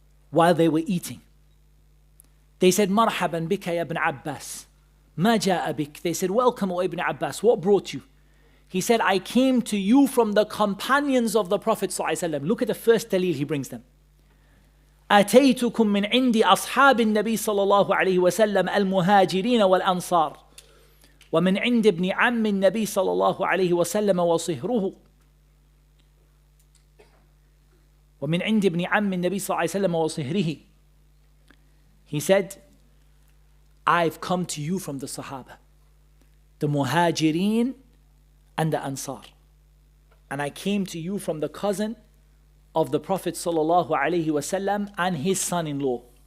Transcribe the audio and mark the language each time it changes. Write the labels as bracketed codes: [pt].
[en] While they were eating, they said, [ar] Marhaban bika ya ibn Abbas. Ma ja'a bik. [en] They said, welcome, O Ibn Abbas. What brought you? He said, I came to you from the companions of the Prophet ﷺ. Look at the first dalil he brings them. [ar] أتيتكم من عند أصحاب النبي صلى الله عليه وسلم المهاجرين والأنصار ومن عند ابن عم النبي صلى الله عليه وسلم وصهره ومن عند ابن عم النبي صلى الله عليه وسلم وصهره. [en] He said, I've come to you from the Sahaba, the Muhajirin and the Ansar. And I came to you from the cousin of the Prophet sallallahu alaihi wasallam and his son-in-law.